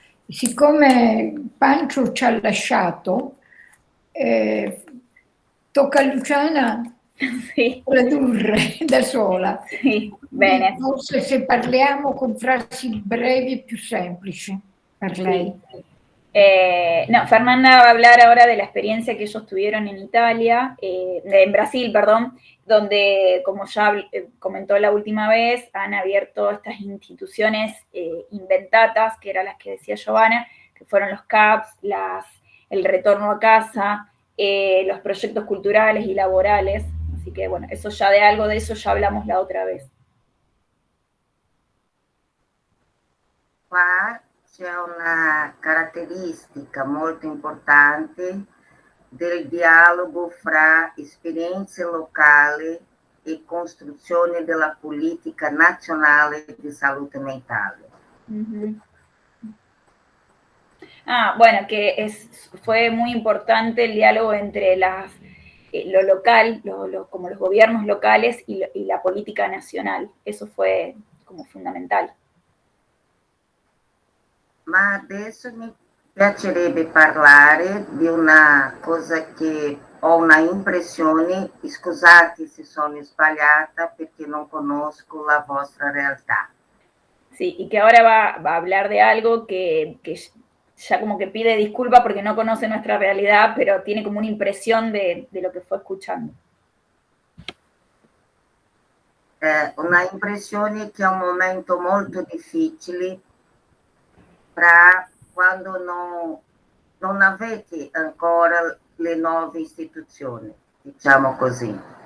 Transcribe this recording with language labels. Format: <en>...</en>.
<it>Siccome Pancio ci ha lasciato, tocca a Luciana tradurre da sola. Sì, bene. Forse se parliamo con frasi brevi è più semplice per lei.</it> <es>No, Fernanda va a hablar ahora de la experiencia que ellos tuvieron en Italia, en Brasil, perdón, donde, como ya comentó la última vez, han abierto estas instituciones inventadas, que eran las que decía Giovanna, que fueron los CAPS, el retorno a casa, los proyectos culturales y laborales. Así que, bueno, eso ya de algo de eso ya hablamos la otra vez.</es> <it>Qua c'è una caratteristica molto importante del dialogo fra esperienze locali e costruzione della politica nazionale di salute mentale. Uh-huh.</it> <es>Bueno, que fue muy importante el diálogo entre lo local, como los gobiernos locales y la política nacional. Eso fue como fundamental.</es> <it>Ma adesso mi piacerebbe parlare di una cosa che ho una impressione, scusate se sono sbagliata perché non conosco la vostra realtà.</it> <es>Sí, y que ahora va a hablar de algo que ya como que pide disculpa porque no conoce nuestra realidad, pero tiene como una impresión de lo que fue escuchando.</es> <it>Una impressione che è un momento molto difficile para quando non avete ancora le nuove istituzioni, diciamo così.</it>